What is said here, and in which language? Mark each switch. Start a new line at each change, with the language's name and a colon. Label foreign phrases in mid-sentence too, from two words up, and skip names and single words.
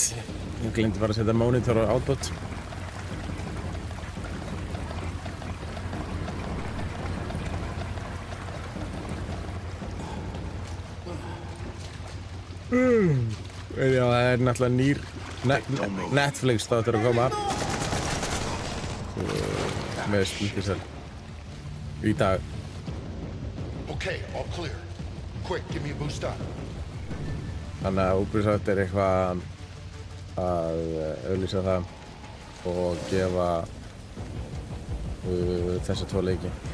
Icelandic: Ég glemdi bara að setja monitor og output. Já, það er náttúrulega nýr Netflix þáttur að koma með Splinter í dag.
English: Okay, all clear. Quick, give me a boost up.
Icelandic: Þannig að Ubisoft er eitthvað að auglýsa það og gefa þessa tvo leiki.